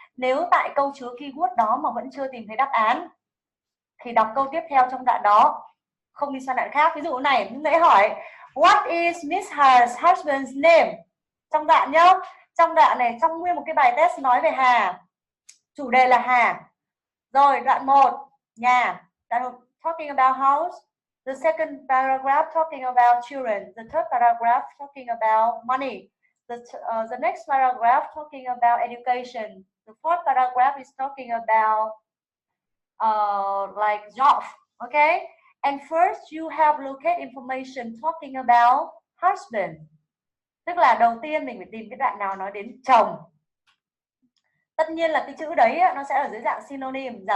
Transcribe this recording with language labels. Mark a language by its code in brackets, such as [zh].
[vi] Nếu tại câu chứa keyword đó mà vẫn chưa tìm thấy đáp án thì đọc câu tiếp theo trong đoạn đó, không đi sang đoạn khác. Ví dụ này, nãy hỏi [en] what is Miss Har's husband's name? [vi] Trong đoạn nhá, trong đoạn này, trong nguyên một cái bài test nói về Hà, chủ đề là Hà. Rồi đoạn 1 nhà, đoạn [en] talking about house. The second paragraph talking about children. The third paragraph talking about money. The next paragraph talking about education. The fourth paragraph is talking about like job. Okay, and first you have locate information talking about husband. [vi] Tức là đầu tiên mình phải tìm cái đoạn nào nói đến chồng. Tất nhiên là cái chữ đấy nó sẽ ở dưới dạng synonym.